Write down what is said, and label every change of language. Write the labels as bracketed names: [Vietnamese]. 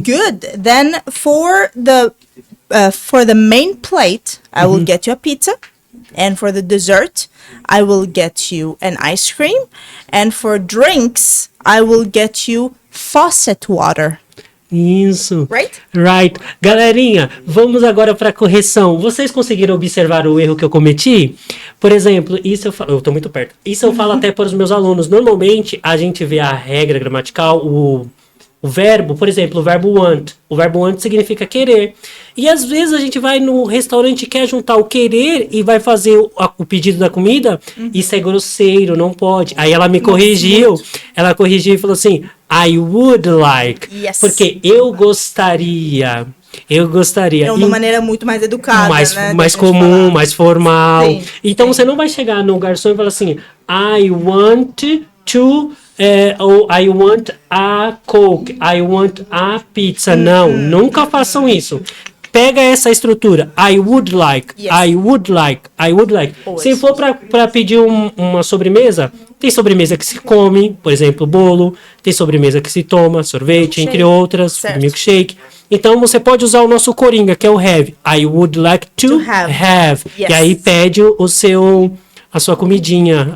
[English] Good. Then for the main plate, I will get you a pizza, and for the dessert, I will get you an ice cream, and for drinks, I will get you faucet water. [Portuguese] Isso. [English] Right? Right. [Portuguese] Galerinha, vamos agora para a correção. Vocês conseguiram observar o erro que eu cometi? Por exemplo, isso eu falo... Eu tô muito perto. Isso eu falo até para os meus alunos. Normalmente, a gente vê a regra gramatical, o verbo, por exemplo, o verbo want. O verbo want significa querer. E às vezes a gente vai no restaurante e quer juntar o querer e vai fazer o pedido da comida. Isso é grosseiro, não pode. Aí ela me corrigiu. Ela corrigiu e falou assim, [English] I would like. Yes. [Portuguese] Porque eu gostaria. É uma maneira muito mais educada, né? Mais comum, falar. mais formal. Sim, então você não vai chegar no garçom e falar assim, [English] I want to... [Portuguese] ou [English] I want a Coke, I want a pizza. [Portuguese] Não, nunca façam isso. Pega essa estrutura. [English] I would like, Yes. I would like, I would like. Always. [Portuguese] Se for para pedir uma sobremesa, tem sobremesa que se come, por exemplo, bolo. Tem sobremesa que se toma, sorvete, Milkshake. entre outras, Certo. milkshake. Então você pode usar o nosso coringa, que é o have. [English] I would like to have. Yes. [Portuguese] E aí pede a sua comidinha